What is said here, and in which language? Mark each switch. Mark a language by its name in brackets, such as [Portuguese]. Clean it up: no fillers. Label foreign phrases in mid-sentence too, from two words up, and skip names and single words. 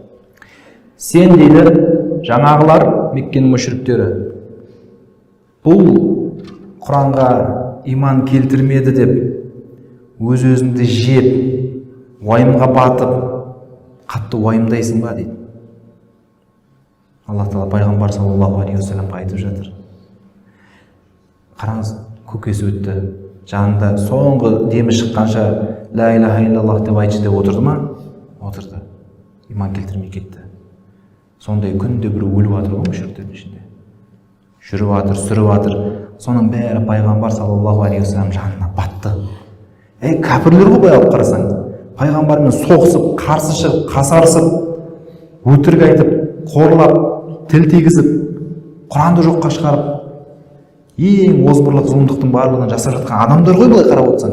[Kazakh] Сен дейді жаңағылар Меккенің мүшриктері бұл Құранға иман келтірмеді деп өз-өзіңді жеп, уайымға батып, қатты уайымдайсың ба дейді. Аллах Тағала пайғамбар [Arabic] صلى الله عليه وسلمға [Kazakh] айтып жатыр. Қараңыз, көкесі өтті, жанында соңғы демі шыққанша [Arabic] لا إله إلا الله [Kazakh] деп айтшы деп отырды ма? Отырды. Иман келтірмей кетті. Сондай күнде бір өліп жатыр ғой мүшриктердің ішінде. Жүріп жатыр, сүріп жатыр. Соның бәрі пайғамбар [Arabic] صلى الله عليه وسلم [Kazakh] жанына батты. Кәпірлер ғой былай алып қарасаң. Пайғамбармен соғысып, қарсы шығып, қасарысып, өтірік айтып, қорлап, тіл тигізіп, Құранды жоққа шығарып, ең озбырлық зұлымдықтың барлығын жасап жатқан адамдар ғой былай қарап отырсаң.